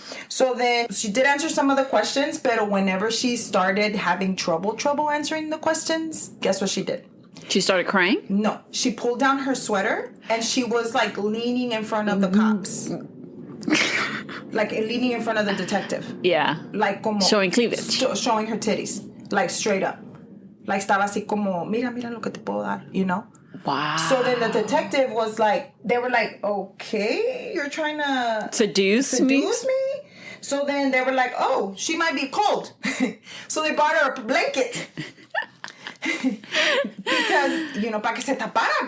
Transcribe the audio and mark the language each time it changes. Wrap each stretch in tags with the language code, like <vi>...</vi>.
<en>So then she did answer some of the questions, but whenever she started having trouble answering the questions, guess what she did? She started crying? No. She pulled down her sweater and she was like leaning in front of the cops. Like leaning in front of the detective. Yeah. Like como showing cleavage. Showing her titties. Like straight up.</en> <es>Like estaba así como, mira lo que te puedo dar,</es> <en>Wow. So then the detective was like, they were like, okay, you're trying to seduce me? So then they were like, oh, she might be cold. So they bought her a blanket.</en> <es>Because, para que se tapara.</es>